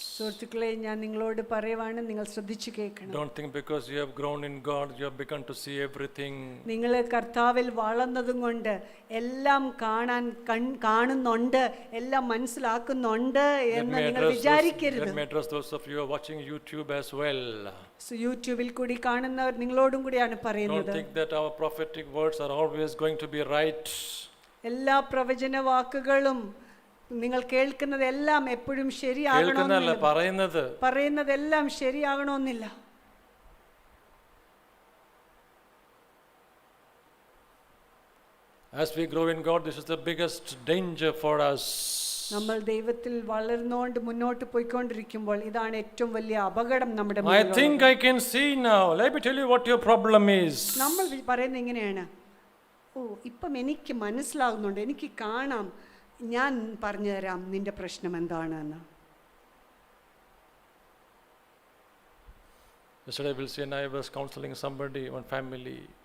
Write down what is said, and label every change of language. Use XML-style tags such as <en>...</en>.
<ml>സുഹൃത്തുക്കളെ, ഞാൻ നിങ്ങളോട് പറയുവാണ്, നിങ്ങൾ ശ്രദ്ധിച്ചു കേൾക്കണം.</ml> <en>Don't think because you have grown in God, you have begun to see everything.</en> <ml>നിങ്ങൾ കർത്താവിൽ വളർന്നതും കൊണ്ട് എല്ലാം കാണുന്നുണ്ട്, എല്ലാം മനസ്സിലാക്കുന്നുണ്ട് എന്ന് നിങ്ങൾ വിചാരിക്കരുത്.</ml> <en>Let me address those of you who are watching YouTube as well.</en> <ml>യൂട്യൂബിൽ കൂടി കാണുന്നവർ നിങ്ങളോടും കൂടിയാണ്</ml> <en>Don't</en> <ml>പറയുന്നത്.</ml> <en>think that our prophetic words are always going to be right.</en> <ml>എല്ലാ പ്രവചന വാക്കുകളും നിങ്ങൾ കേൾക്കുന്നതെല്ലാം എപ്പോഴും ശരിയാകണമെന്നില്ല. പറയുന്നതെല്ലാം ശരിയാകണമെന്നില്ല.</ml> <en>As we grow in God, this is the biggest danger for us.</en> <ml>നമ്മൾ ദൈവത്തിൽ വളർന്നുകൊണ്ട് മുന്നോട്ട് പോയിക്കൊണ്ടിരിക്കുമ്പോൾ ഇതാണ് ഏറ്റവും വലിയ അപകടം നമ്മുടെ</ml> <en>I</en> <ml>മുന്നിലുള്ളത്.</ml> <en>think I can see now. Let me tell you what your problem is.</en> <ml>നമ്മൾ പറയുന്നത് ഇങ്ങനെയാണ്, ഇപ്പം എനിക്ക് മനസ്സിലാകുന്നുണ്ട്, എനിക്ക് കാണാം, ഞാൻ പറഞ്ഞു തരാം നിന്റെ പ്രശ്നം എന്താണെന്ന്.</ml> <en>Yesterday, Wilson and I was counseling somebody, one family.</en>